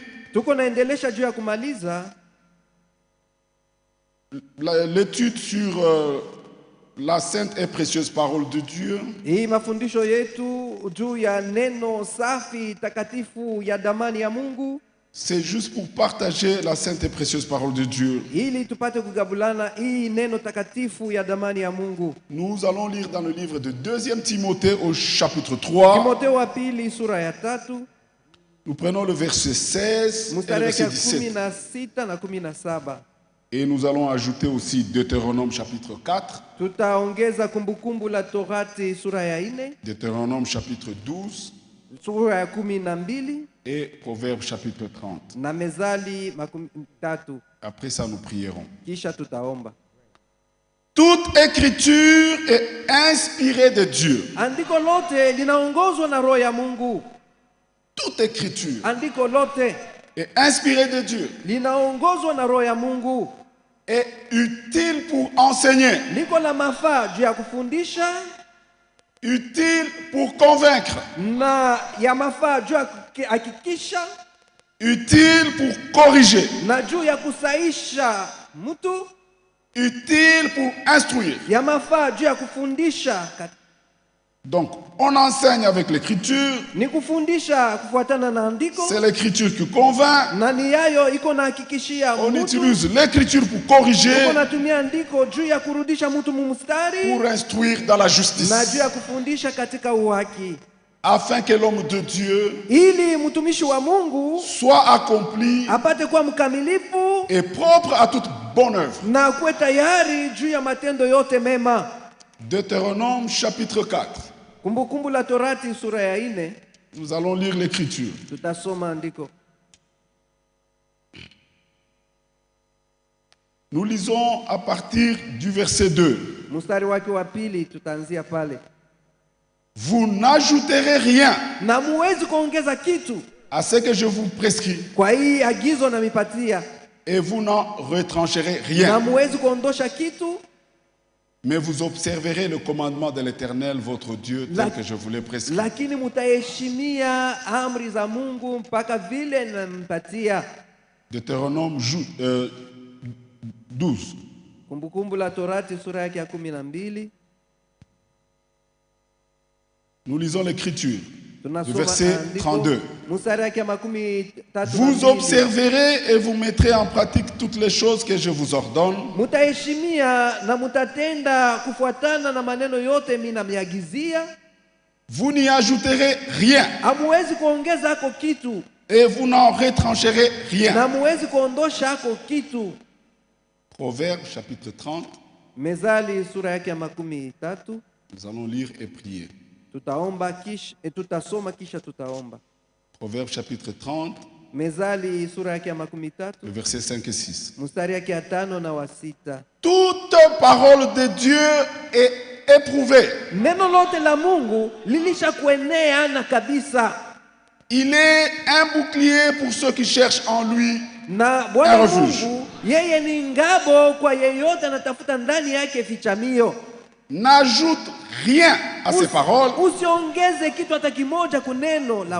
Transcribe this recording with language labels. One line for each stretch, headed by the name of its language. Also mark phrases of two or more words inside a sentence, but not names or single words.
Swahili: Tuko naendelesha juu ya kumaliza
French: l'étude sur la sainte et précieuse parole de Dieu.
Swahili: hii mafundisho yetu juu ya neno safi takatifu ya damani ya Mungu,
French: C'est juste pour partager la sainte et précieuse parole de Dieu.
Swahili: ili tupate kugabulana hii neno takatifu ya damani ya Mungu.
French: Nous allons lire dans le livre de 2 Timothée au chapitre 3.
Swahili: Timotheo wa pili sura ya 3
French: Nous prenons le verset 16 et le
Swahili: mstari
French: verset
Swahili: ya 17. 16 na 17.
French: Et nous allons ajouter aussi Deutéronome chapitre 4,
Swahili: Tutaongeza kumbukumbu la Torati sura ya 4,
French: Deutéronome chapitre 12
Swahili: sura ya 12
French: et Proverbes chapitre 30.
Swahili: na Mezali 3.
French: Après ça, nous prierons.
Swahili: Kisha tutaomba.
French: Toute écriture est inspirée de Dieu.
Swahili: Andiko lote linaongozwa na roho ya Mungu.
French: Toute écriture
Swahili: Andiko lote
French: est inspirée de Dieu.
Swahili: linaongozwa na roho ya Mungu.
French: Est utile pour enseigner,
Swahili: Liko na mafaa juu ya kufundisha
French: utile pour convaincre,
Swahili: na ya mafaa juu ya kuhakikisha
French: utile pour corriger,
Swahili: na juu ya kusaisha mtu,
French: utile pour instruire.
Swahili: ya mafaa juu ya kufundisha.
French: Donc, on enseigne avec l'écriture.
Swahili: Ni kufundisha kufuatana na andiko,
French: C'est l'écriture qui convainc.
Swahili: na ni yayo iko na hakikishia
French: On
Swahili: mtu.
French: utilise l'écriture pour
Swahili: Iko
French: corriger,
Swahili: natumia andiko juu ya kurudisha mtu mumstari
French: pour instruire dans la
Swahili: na
French: justice,
Swahili: juu ya kufundisha katika uhaki,
French: afin que l'homme de Dieu
Swahili: ili mtumishi wa Mungu
French: soit accompli
Swahili: apate kuwa mkamilifu
French: et propre à toute bonne œuvre.
Swahili: na kuwe tayari juu ya matendo yote mema.
French: Deutéronome chapitre 4.
Swahili: Kumbukumbu la Torati sura ya 4
French: Nous allons lire l'écriture.
Swahili: tutasoma andiko.
French: Nous lisons à partir du verset 2.
Swahili: Mstari wake wa pili tutaanzia pale.
French: Vous n'ajouterez rien
Swahili: Na muwezi kuongeza kitu
French: à ce que je vous prescris,
Swahili: kwa hii agizo na mipatia,
French: et vous n'en retrancherez
Swahili: na
French: rien.
Swahili: muwezi kuondosha kitu,
French: Mais vous observerez le commandement de l'Éternel, votre Dieu, tel que je vous l'ai prescrit.
Swahili: lakini mutaheshimia amri za Mungu mpaka vile nampatia.
French: Deutéronome 12.
Swahili: Kumbukumbu la Torati sura yake ya 12
French: Nous lisons l'écriture, le
Swahili: tunasoma
French: verset
Swahili: andiko 32. mstari yake ya 13.
French: Vous observerez et vous mettrez en pratique toutes les choses que je vous ordonne,
Swahili: Mutaheshimia na mutatenda kufuatana na maneno yote mimi namiagizia.
French: vous n'y ajouterez rien
Swahili: Hamuwezi kuongeza hako kitu
French: et vous n'en retrancherez rien.
Swahili: na muwezi kuondosha hako kitu.
French: Proverbes chapitre 30,
Swahili: Mezali sura yake ya 13
French: nous allons lire et prier.
Swahili: tutaomba kisha tutasoma kisha tutaomba.
French: Proverbes chapitre 30,
Swahili: Mezali sura yake ya 13
French: le verset 5 et 6.
Swahili: mstari yake ya 5 na wa 6.
French: Toute parole de Dieu est éprouvée.
Swahili: Neno lote la Mungu lilisha kuenea na kabisa,
French: Il est un bouclier pour ceux qui cherchent en lui.
Swahili: na Bwana
French: Un refuge.
Swahili: Mungu yeye ni ngabo kwa yeyote anatafuta ndani yake fichamio.
French: N'ajoute rien à ces paroles,
Swahili: Usiongeze kitu hata kimoja kuneno la